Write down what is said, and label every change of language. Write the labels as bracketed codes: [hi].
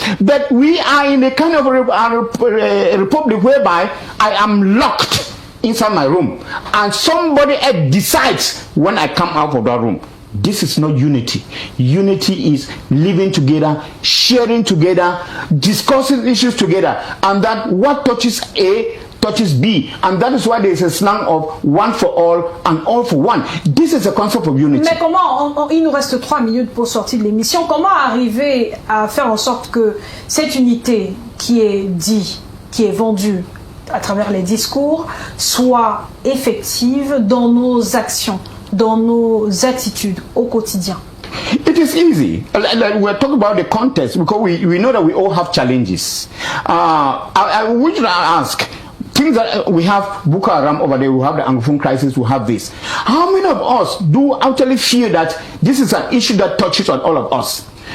[en] But we are in a kind of a republic whereby I am locked inside my room, and somebody else decides when I come out of that room. This is not unity. Unity is living together, sharing together, discussing issues together, and that what touches A touches B, and that is why there is a slang of one for all and all for one. This is a concept of unity. [fr] Mais comment, il nous reste 3 minutes pour sortir de l'émission, comment arriver à faire en sorte que cette unité qui est dit, qui est vendue à travers les discours, soit effective dans nos actions, dans nos attitudes au quotidien? [en] It is easy. We're talking about the context because we know that we all have challenges. I would ask, things that we have Boko Haram over there, we have the Anglophone crisis, we have this. How many of us do actually feel that this is an issue that touches on all of us?